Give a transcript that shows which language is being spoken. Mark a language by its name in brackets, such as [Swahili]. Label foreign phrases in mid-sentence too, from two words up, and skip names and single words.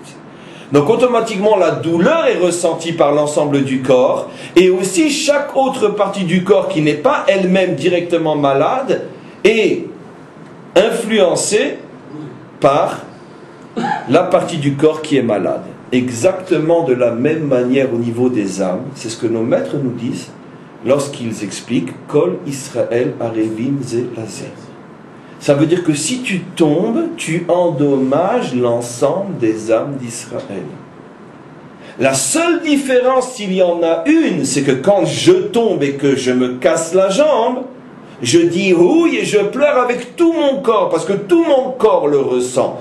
[French] Donc automatiquement la douleur est ressentie par l'ensemble du corps, et aussi chaque autre partie du corps qui n'est pas elle-même directement malade est influencée par la partie du corps qui est malade. Exactement de la même manière au niveau des âmes, c'est ce que nos maîtres nous disent lorsqu'ils expliquent « [Hebrew] כל ישראל ערבים זה לזה ». [French] Ça veut dire que si tu tombes, tu endommages l'ensemble des âmes d'Israël. La seule différence, s'il y en a une, c'est que quand je tombe et que je me casse la jambe, je dis oui et je pleure avec tout mon corps, parce que tout mon corps le ressent.